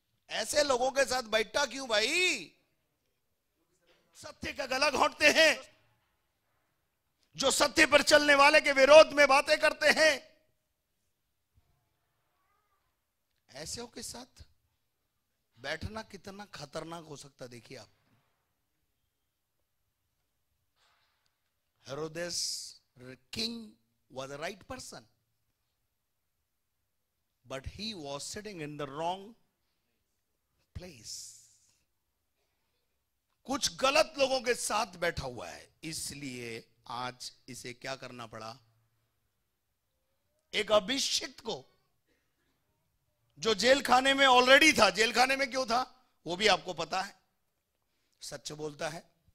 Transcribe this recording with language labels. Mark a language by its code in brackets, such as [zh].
[hi] ऐसे लोगों के साथ बैठा क्यों भाई? सत्य का गला घोंटते हैं, जो सत्य पर चलने वाले के विरोध में बातें करते हैं। ऐसे के साथ बैठना कितना खतरनाक हो सकता है, देखिए आप। [en] हेरोदेस king was a right person, but he was sitting in the wrong place. [hi] कुछ गलत लोगों के साथ बैठा हुआ है, इसलिए आज इसे क्या करना पड़ा? एक अभिषिक्त को, जो जेल खाने में ऑलरेडी था, जेल खाने में क्यों था वो भी आपको पता है, सच बोलता है।